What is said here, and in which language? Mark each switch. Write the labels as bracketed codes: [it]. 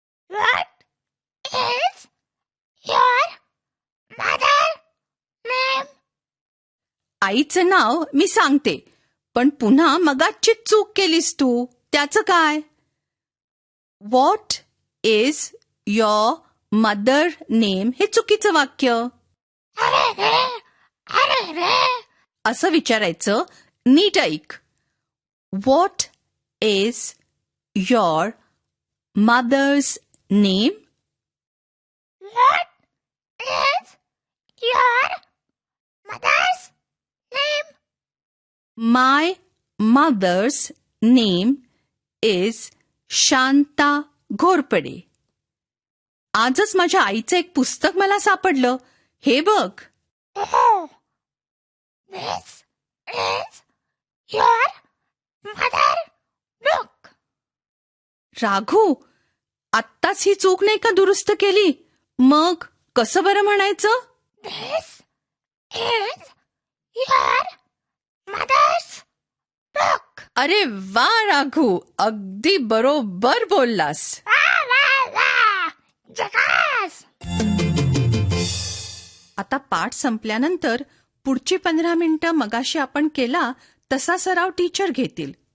[en] What is your mother name? [mr] आईचं नाव मी सांगते, पण पुन्हा मगाची चूक केलीस तू. त्याचं काय? [en] what is your mother name [mr] हे चुकीचं वाक्य. अरे रे. असं विचारायचं. नीट ऐक. [en] What is your mother's name? What is your mother's name? My mother's name is Shanta Ghorpade. [mr] आजच माझ्या आईचं एक पुस्तक मला सापडलं. हे बघ. [en] Oh, this is your mother book. [mr] राघू, आत्ताच ही चूक नाही का दुरुस्त केली? मग कसं बरं म्हणायचं? [en] This is your mother's book. [mr] अरे वा राघू, अगदी बरोबर बोललास. वा. जगास. आता पाठ संपल्यानंतर पुढची 15 मिनिटं मगाशी आपण केला तसा सराव टीचर घेतील.